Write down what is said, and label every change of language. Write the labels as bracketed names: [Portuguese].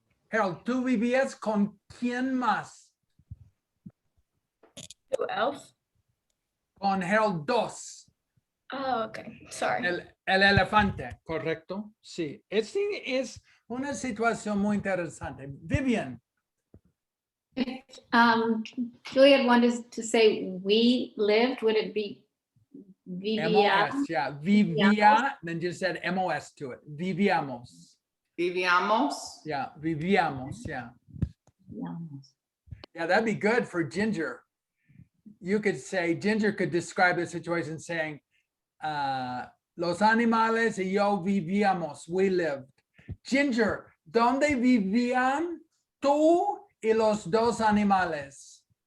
[Spanish] Harold, ¿tú vivías con quién más? [English] Who else? [Spanish] Con Harold 2. [English] Oh, okay. Sorry. [Spanish] El elefante, ¿correcto? Sí. Es una situación muy interesante. Vivian. [English] Juliet wanted to say we lived, would it be vivía? MOS, yeah. Vivía, then you said MOS to it. [Spanish] Vivíamos. Vivíamos. [English] Yeah, vivíamos, yeah. Yeah, that'd be good for Ginger. You could say, Ginger could describe the situation saying, [Spanish] los animales y yo vivíamos, [English] we lived. [Spanish] Ginger, ¿dónde vivían tú y los dos animales?